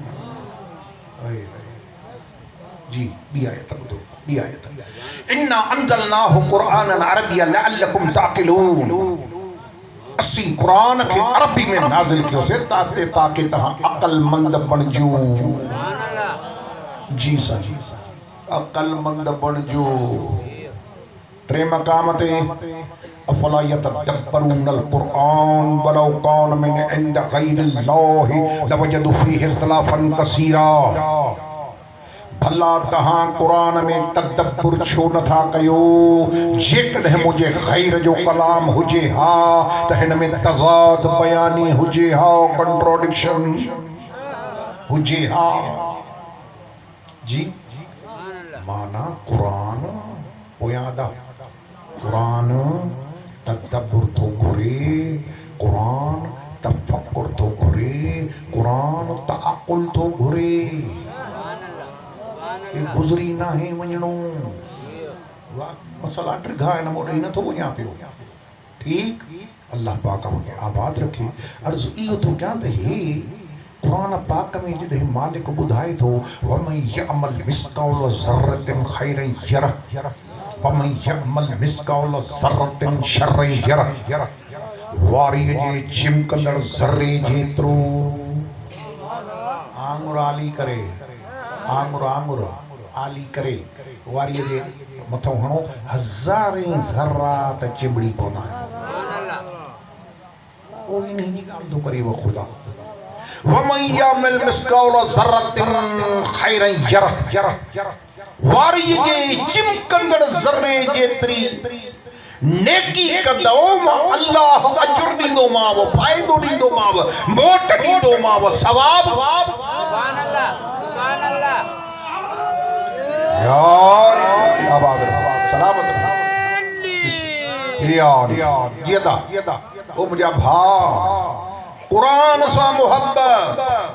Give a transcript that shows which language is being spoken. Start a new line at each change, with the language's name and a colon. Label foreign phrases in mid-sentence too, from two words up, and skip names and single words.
Sindhi: जी ॿी आयत ॿुधो, ॿी आयत,
Arabic: إنا أنزلناه قرآنا عربيا لعلكم تعقلون.
Sindhi: असीं क़ुरान खे अरबी में नाज़िल कयोसीं ताकि तव्हां अक़लमंद बणिजो। जी साईं, अक़लमंद बणिजो। टे मक़ाम ते
Arabic: أفلا يتدبرون القرآن ولو كان من عند غير الله لوجدوا فيه اختلافا كثيرا.
Sindhi: भला तहां कुरान में तदब्बुर छो नथा कयो जेकॾहिं मुझे ख़ैर जो कलाम हुजे हा त हिन में तज़ाद बयानी हुजे हा कंट्रोडिक्शन हुजे हा जी माना कुरान पोयादा कुरान तदब्बुर तो घुरे कुरान तफक्कुर तो घुरे कुरान तअक्कुल तो घुरे ये गुजरी ना है वञणो मसला ट्रिघा न मोड़े न तो वञा पियो ठीक अल्लाह पाक मूंखे आबाद रखे अर्ज़ इहो तो क्या त हे कुरान पाक में जॾहिं मालिक ॿुधाए थो
Arabic: ومن يعمل مثقال ذرة خيرا يره ومن يعمل مثقال ذرة شرا يره
Sindhi: वारीअ जे चिमकंदड़ ज़र्रे जेतिरो आंगुर आली करे आंगुर आंगुर आली करे वारीअ जे मथां हणो हज़ारे ज़र्रा त चिमड़ी पवंदा आहिनि पोइ इन जी ॻाल्हि थो करे वो ख़ुदा
Arabic: ومن يعمل مثقال ذرة خيرا يره
Sindhi: वारीअ जे चिमकंदड़ ज़र्रे जेतिरी नेकी कंदो मां अल्लाह अजुर ॾींदो मां फ़ाइदो ॾींदो मां मोट ॾींदो मां सवाब
Arabic: سبحان الله
Sindhi: यार आबाद सलामत यार जियदा ओ मुझा भा कुरान सा मोहब्बत